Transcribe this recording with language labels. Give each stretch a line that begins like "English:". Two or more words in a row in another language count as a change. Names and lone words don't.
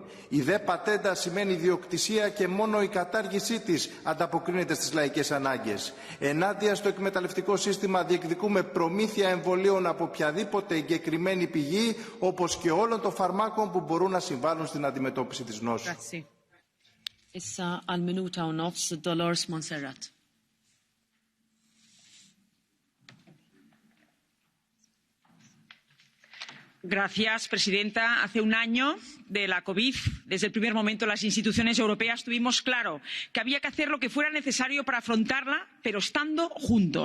Greek: Η δε πατέντα σημαίνει ιδιοκτησία και μόνο η κατάργησή της ανταποκρίνεται στις λαϊκές ανάγκες. Ενάντια στο εκμεταλλευτικό σύστημα διεκδικούμε προμήθεια εμβολίων από οποιαδήποτε εγκεκριμένη πηγή, όπως και όλων των φαρμάκων που μπορούν να συμβάλλουν στην αντιμετώπιση της νόσου.
Maltese: Grazie. Issa al minuta u nofs Dolores Montserrat.
Spanish: Señora presidenta, hace un año de la COVID, desde el primer momento las instituciones europeas tuvimos claro que había que hacer lo que fuera necesario para afrontarla, pero estando juntos.